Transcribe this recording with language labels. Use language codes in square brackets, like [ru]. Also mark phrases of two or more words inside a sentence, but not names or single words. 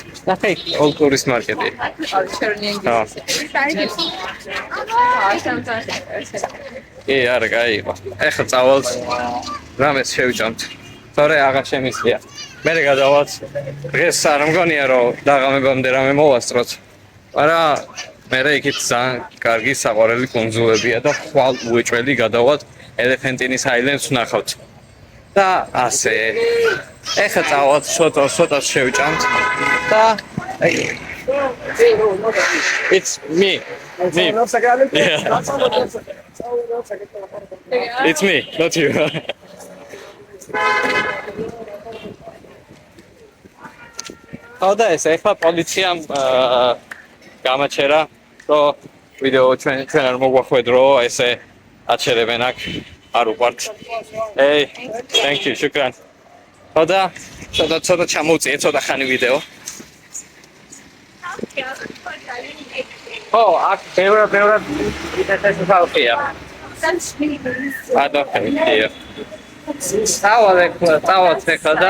[ka] ნახე ოლკურის მარკეტი არა გაიგო ეხლა წავალთ რამეს შევჭამთ თორე აღარ შემიძლია მე გადავალთ დღეს არ მგონია რომ დაღამებამდე რამე მოვასწროთ არა მე იქით ძალიან კარგი საყვარელი კუნძულებია და ხვალ უეჭველი გადავალთ ელეფანტინის აილენდს ვნახავთ და ასე. ეხლა წავალთ ცოტა შევჭამთ და [en] It's me. Yeah. It's me, not you. [ka] ხოდა ეს ეხლა პოლიციამ გამაჩერა რომ ვიდეო ჩვენ არ მოგვახვედრო ესე აჩერებენ აქ არ უყვართ. [en] Hey, thank you, [ka] შუკრან. ხოდა ცოტა ჩამოვწიე ცოტა ხანი ვიდეო. Oh, აქ ბევრად ინტერესантная ხალხია. ადოქია. Წავალთ ეხლა და